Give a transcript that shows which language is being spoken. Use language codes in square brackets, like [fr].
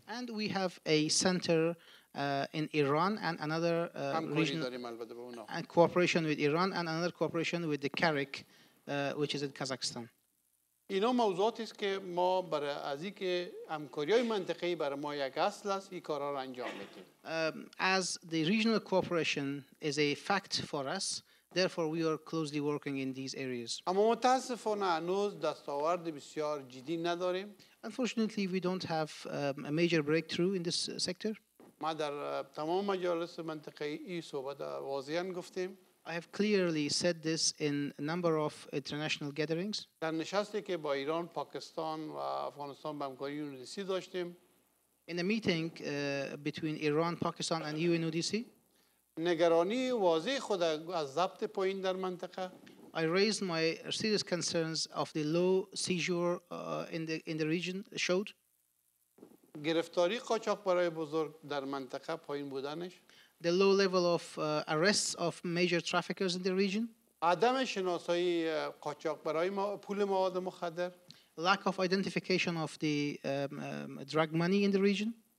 [en] And we have a center in Iran and another regional and cooperation with Iran and another cooperation with the Karek, which is in Kazakhstan. [fa] اینا موضوعاتی است که ما برای از اینکه همکاری‌های منطقه‌ای برای ما یک اصل است این کارا را انجام میدیم. [en] As the regional cooperation is a fact for us, therefore we are closely working in these areas. [fa] اما متاسفانه هنوز دستاورد بسیار جدی نداریم. [en] Unfortunately, we don't have a major breakthrough in this sector. [fa] ما در تمام مجالس منطقه‌ای این صحبت واضحاً گفتیم. [en] I have clearly said this in a number of international gatherings. [fa] در نشستی که با ایران، پاکستان و افغانستان به همکاری UNODC داشتیم. [en] In a meeting between Iran, Pakistan, and UNODC. [fa] نگرانی واضح خود از ضبط پایین در منطقه. [en] I raised my serious concerns of the low seizure in the region showed. [fa] گرفتاری قاچاقبرای بزرگ در منطقه پایین بودنش. [en] The low level of arrests of major traffickers in the region. [fa] عدم شناسایی قاچاقبرای پول مواد مخدر. [en] Lack of identification of the drug money in the region.